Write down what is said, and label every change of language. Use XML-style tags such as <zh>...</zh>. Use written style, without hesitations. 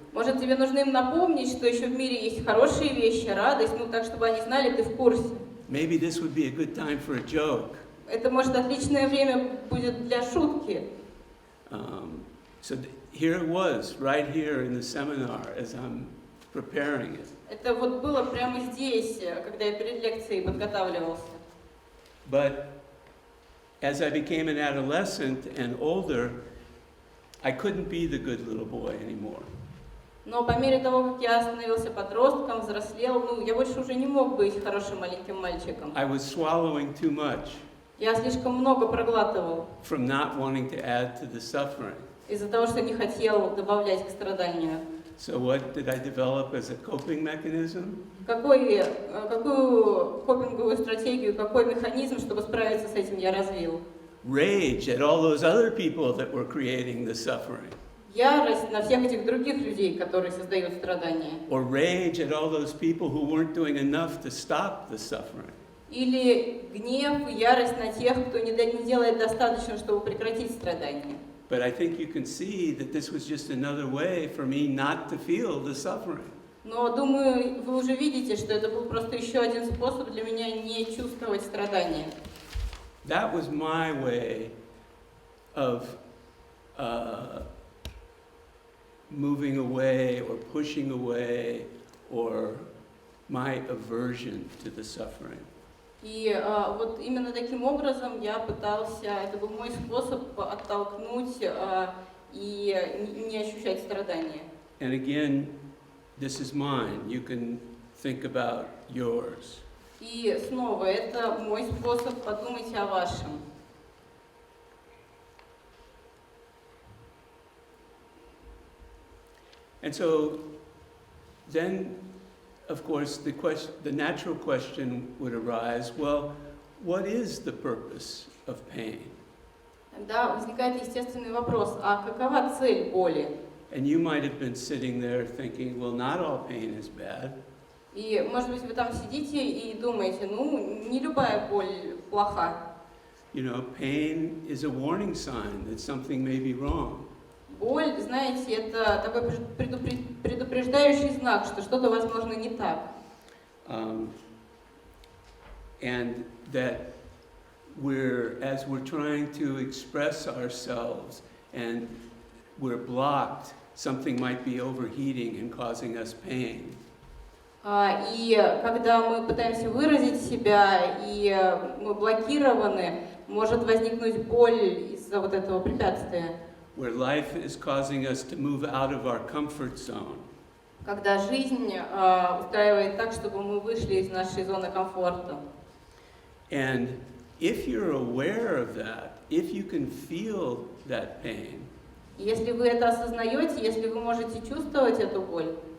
<ru>Может, тебе нужно им напомнить, что еще в мире есть хорошие вещи, радость, ну так, чтобы они знали, ты в курсе.</ru> <en>Maybe this would be a good time for a joke.</en> <ru>Это, может, отличное время будет для шутки.</ru> <en>So here it was, right here in the seminar as I'm preparing it.</en> <ru>Это вот было прямо здесь, когда я перед лекцией подготавливался.</ru> <en>But as I became an adolescent and older, I couldn't be the good little boy anymore.</en> <ru>Но по мере того, как я становился подростком, взрослел, ну, я больше уже не мог быть хорошим маленьким мальчиком.</ru> <en>I was swallowing too much</en> <ru>Я слишком много проглатывал</ru> <en>from not wanting to add to the suffering.</en> <ru>из-за того, что не хотел добавлять к страданию.</ru> <en>So what did I develop as a coping mechanism?</en> <ru>Какую копинговую стратегию, какой механизм, чтобы справиться с этим, я развил?</ru> <en>Rage at all those other people that were creating the suffering.</en> <ru>Ярость на всех этих других людей, которые создают страдания.</ru> <en>Or rage at all those people who weren't doing enough to stop the suffering.</en> <ru>Или гнев, ярость на тех, кто не делает достаточно, чтобы прекратить страдания.</ru> <en>But I think you can see that this was just another way for me not to feel the suffering.</en> <ru>Но, думаю, вы уже видите, что это был просто еще один способ для меня не чувствовать страдания.</ru> <en>That was my way of moving away or pushing away or my aversion to the suffering.</en> <ru>И вот именно таким образом я пытался, это был мой способ оттолкнуть и не ощущать страдания.</ru> <en>And again, this is mine. You can think about yours.</en> <ru>И снова, это мой способ, подумайте о вашем.</ru> <en>And so then, of course, the natural question would arise, well, what is the purpose of pain?</en> <ru>Да, возникает естественный вопрос, а какова цель боли?</ru> <en>And you might have been sitting there thinking, well, not all pain is bad.</en> <ru>И, может быть, вы там сидите и думаете, ну, не любая боль плоха.</ru> <en>You know, pain is a warning sign that something may be wrong.</en> <ru>Боль, знаете, это такой предупреждающий знак, что что-то, возможно, не так.</ru> <en>And that as we're trying to express ourselves and we're blocked something might be overheating and causing us pain.</en> <ru>И когда мы пытаемся выразить себя, и мы блокированы, может возникнуть боль из-за вот этого препятствия.</ru> <en>Where life is causing us to move out of our comfort zone.</en> <ru>Когда жизнь устраивает так, чтобы мы вышли из нашей зоны комфорта.</ru> <en>And if you're aware of that, if you can feel that pain,</en> <ru>Если вы это осознаете, если вы можете чувствовать эту боль,</ru>